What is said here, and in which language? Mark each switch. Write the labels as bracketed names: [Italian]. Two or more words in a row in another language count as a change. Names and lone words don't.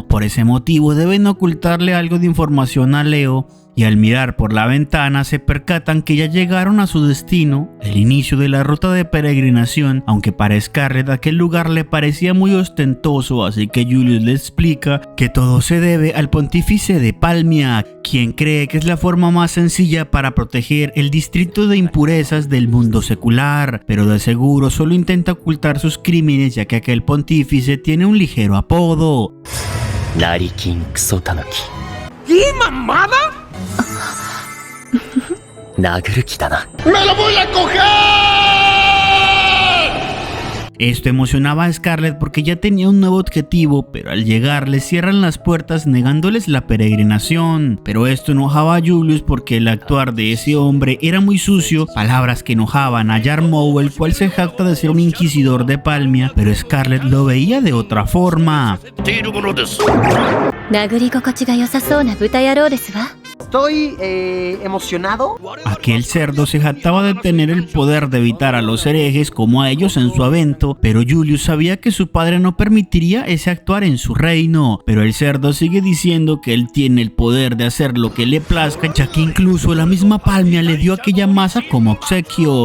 [Spanish] Por ese motivo deben ocultarle algo de información a Leo, y al mirar por la ventana se percatan que ya llegaron a su destino, el inicio de la ruta de peregrinación, aunque para Scarlett aquel lugar le parecía muy ostentoso, así que Julius le explica que todo se debe al pontífice de Palmia, quien cree que es la forma más sencilla para proteger el distrito de impurezas del mundo secular, pero de seguro solo intenta ocultar sus crímenes ya que aquel pontífice tiene un ligero apodo. Narikin Kusotanuki. ¿Qué mamada? [Japanese] 殴る気だな。 [Spanish] ¡Me lo voy a coger! Esto emocionaba a Scarlett porque ya tenía un nuevo objetivo, pero al llegar le cierran las puertas negándoles la peregrinación. Pero esto enojaba a Julius porque el actuar de ese hombre era muy sucio, palabras que enojaban a Jarmow, el cual se jacta de ser un inquisidor de Palmia, pero Scarlett lo veía de otra forma. [Japanese] 殴り心地が良さそうな豚野郎ですわ。 [Spanish] Estoy emocionado. Aquel cerdo se jactaba de tener el poder de evitar a los herejes como a ellos en su avento, pero Julius sabía que su padre no permitiría ese actuar en su reino. Pero el cerdo sigue diciendo que él tiene el poder de hacer lo que le plazca, ya que incluso la misma Palmia le dio aquella masa como obsequio.